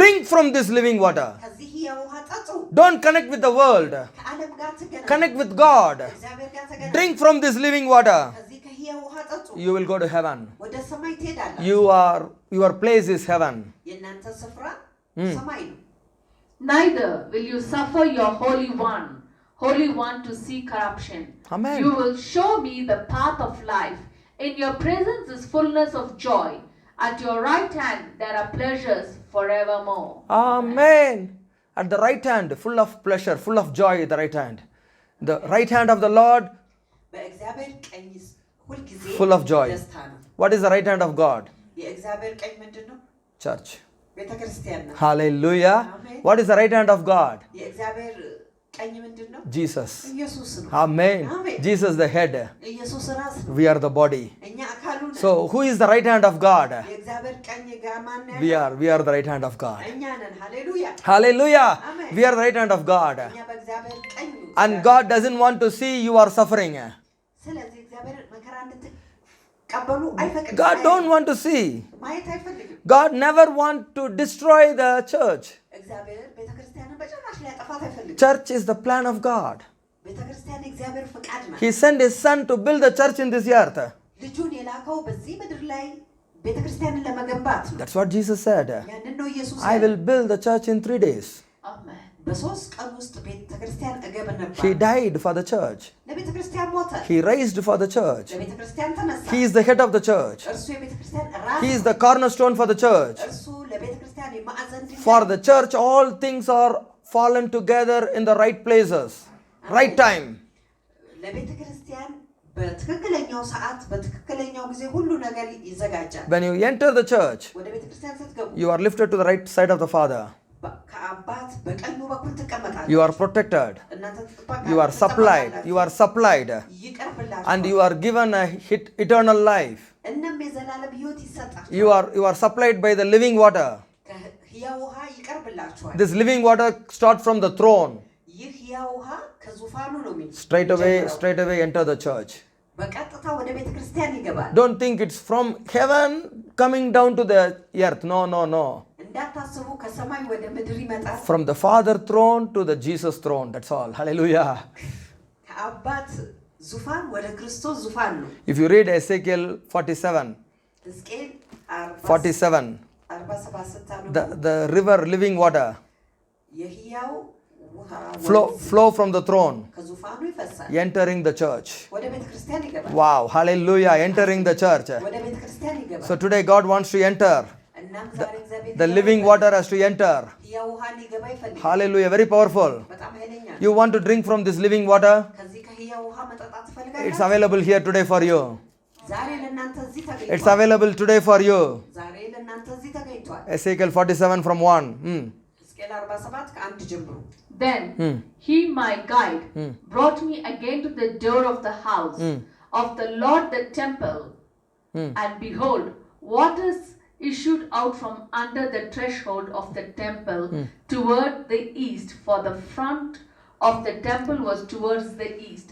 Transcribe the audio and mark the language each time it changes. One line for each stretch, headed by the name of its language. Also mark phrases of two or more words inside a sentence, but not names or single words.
English: Drink from this living water.
Amharic: ከዚህ ሕያው ውሃ ጠጡ።
English: Don't connect with the world.
Amharic: ከዓለም ጋር ተገናኙ።
English: Connect with God.
Amharic: እግዚአብሔር ጋር ተገናኙ።
English: Drink from this living water.
Amharic: ከዚህ ከሕያው ውሃ ጠጡ።
English: You will go to heaven.
Amharic: ወደ ሰማይ ትሄዳላችሁ።
English: Your place is heaven.
Amharic: የእናንተ ስፍራ ሰማይ ነው።
English: Neither will you suffer your Holy One to see corruption. Amen. You will show me the path of life. In your presence is fullness of joy. At your right hand there are pleasures forevermore. Amen. At the right hand, full of pleasure, full of joy at the right hand. The right hand of the Lord,
Amharic: በእግዚአብሔር ቀኝ ሁልጊዜ
English: full of joy.
Amharic: ደስታ ነው።
English: What is the right hand of God?
Amharic: የእግዚአብሔር ቀኝ ምንድን ነው?
English: Church.
Amharic: ቤተ ክርስቲያን ነው።
English: Hallelujah. Amen. What is the right hand of God? የእግዚአብሔር ቀኝ ምንድን ነው? Jesus. ኢየሱስ ነው። Amen. Amen. Jesus the head.
Amharic: ኢየሱስ ራስ ነው።
English: We are the body.
Amharic: እኛ አካሉ ነን።
English: So who is the right hand of God?
Amharic: የእግዚአብሔር ቀኝ ጋር ማን ነው?
English: We are the right hand of God.
Amharic: እኛ ነን። ሃሌሉያ።
English: Hallelujah. Amen. We are the right hand of God.
Amharic: እኛ በእግዚአብሔር ቀኝ ነው።
English: And God doesn't want to see you are suffering.
Amharic: ስለዚህ እግዚአብሔር መከራ እንድትቀበሉ አይፈቅድም።
English: God don't want to see.
Amharic: ማየት አይፈልግም።
English: God never want to destroy the church.
Amharic: እግዚአብሔር ቤተክርስቲያንን በጭራሽ ሊያጠፋት አይፈልግም።
English: Church is the plan of God.
Amharic: ቤተክርስቲያን የእግዚአብሔር ፈቃድ ናት።
English: He sent his son to build the church in this earth.
Amharic: ልጁን የላከው በዚህ ምድር ላይ ቤተክርስቲያንን ለመገንባት ነው።
English: That's what Jesus said.
Amharic: ያንን ነው ኢየሱስ
English: I will build the church in 3 days. Amen.
Amharic: በ3 ቀን ውስጥ ቤተክርስቲያን እገነባለሁ።
English: He died for the church.
Amharic: ለቤተክርስቲያን ሞተ።
English: He raised for the church.
Amharic: ለቤተክርስቲያን ተነሳ።
English: He is the head of the church.
Amharic: እርሱ የቤተክርስቲያን ራስ
English: He is the cornerstone for the church.
Amharic: እርሱ ለቤተክርስቲያን የማዕዘን ድንጋይ
English: For the church, all things are fallen together in the right places, right time.
Amharic: ለቤተክርስቲያን በትክክለኛው ሰዓት በትክክለኛው ጊዜ ሁሉ ነገር ይዘጋጃል።
English: When you enter the church,
Amharic: ወደ ቤተክርስቲያን ስትገቡ
English: you are lifted to the right side of the Father.
Amharic: ከአባት በቀኙ በኩል ትቀመጣላችሁ።
English: You are protected.
Amharic: እናንተ ትጠበቃላችሁ።
English: You are supplied. You are supplied.
Amharic: ይቀርብላችኋል።
English: And you are given a eternal life.
Amharic: እናም የዘላለም ሕይወት ይሰጣችኋል።
English: You are supplied by the living water.
Amharic: ሕያው ውሃ ይቀርብላችኋል።
English: This living water starts from the throne.
Amharic: ይህ ሕያው ውሃ ከዙፋኑ ነው
English: Straight away enter the church.
Amharic: በቀጥታ ወደ ቤተ ክርስቲያን ይገባል።
English: Don't think it's from heaven coming down to the earth. No.
Amharic: እንዳታስቡ ከሰማይ ወደ ምድር ይመጣል።
English: From the Father throne to the Jesus throne. That's all. Hallelujah.
Amharic: ከአባት ዙፋን ወደ ክርስቶስ ዙፋን ነው።
English: If you read Ezekiel 47,
Amharic: ሕዝቅኤል 47, 47 ስታነቡ
English: the river living water
Amharic: የሕያው ውሃ
English: flow from the throne,
Amharic: ከዙፋኑ ይፈሳል።
English: entering the church.
Amharic: ወደ ቤተ ክርስቲያን ይገባል።
English: Wow. Hallelujah. Entering the church.
Amharic: ወደ ቤተ ክርስቲያን ይገባል።
English: So today God wants to enter.
Amharic: እናም ዛሬ እግዚአብሔር
English: The living water has to enter.
Amharic: ሕያው ውሃ ሊገባ ይፈልጋል።
English: Hallelujah. Very powerful.
Amharic: በጣም ኃይለኛ ነው።
English: You want to drink from this living water?
Amharic: ከዚህ ከሕያው ውሃ መጠጣት
English: It's
Amharic: ትፈልጋላችሁ?
English: available here today for you.
Amharic: ዛሬ ለእናንተ እዚህ
English: It's
Amharic: ተገኝቷል።
English: available today for you.
Amharic: ዛሬ ለእናንተ እዚህ ተገኝቷል።
English: Ezekiel 47 from 1.
Amharic: ሕዝቅኤል 47 ከአንድ ጀምሮ
English: Then he, my guide, brought me again to the door of the house of the Lord, the temple. And behold, waters issued out from under the threshold of the temple toward the east, for the front of the temple was towards the east.